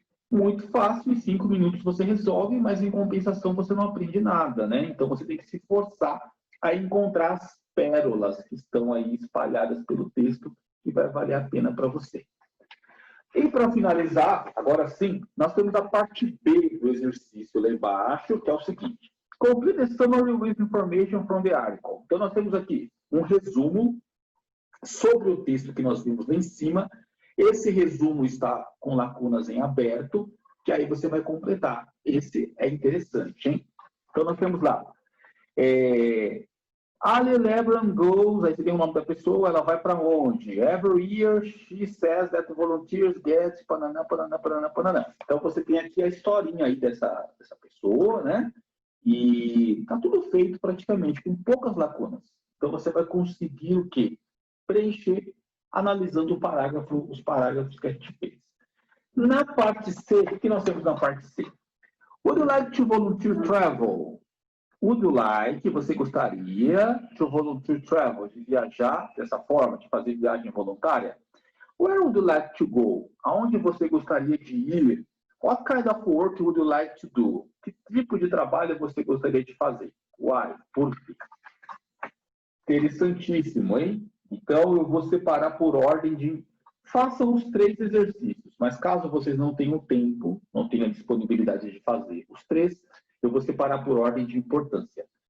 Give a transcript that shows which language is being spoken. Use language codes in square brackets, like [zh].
[pt] Muito fácil, em 5 minutos você resolve, mas em compensação você não aprende nada, né? Então você tem que se forçar a encontrar as pérolas que estão aí espalhadas pelo texto que vai valer a pena para você. E para finalizar, agora sim, nós temos a parte B do exercício lá embaixo, que é o seguinte. [en] Complete a summary with information from the article. [pt] Então nós temos aqui um resumo sobre o texto que nós vimos lá em cima. Esse resumo está com lacunas em aberto, que aí você vai completar. Esse é interessante, hein? Então nós temos lá. Ali Lebron goes, aí você tem o nome da pessoa, ela vai para onde? [en] Every year she says that volunteers get pananã, pananã, pananã, pananã. [pt] Então você tem aqui a historinha aí dessa pessoa, né? E tá tudo feito praticamente, com poucas lacunas. Então você vai conseguir o quê? Preencher analisando os parágrafos que a gente fez. Na parte C, o que nós temos na parte C? [en] Would you like to volunteer travel? Would you like, [pt] você gostaria [en] to volunteer travel, [pt] de viajar dessa forma, de fazer viagem voluntária? [en] Where would you like to go? [pt] Aonde você gostaria de ir? [en] What kind of work would you like to do? [pt] Que tipo de trabalho você gostaria de fazer? Why? Por quê? Interessantíssimo, hein? Então, eu vou separar por ordem de... Façam os 3 exercícios, mas caso vocês não tenham tempo, não tenham disponibilidade de fazer os 3, eu vou separar por ordem de importância.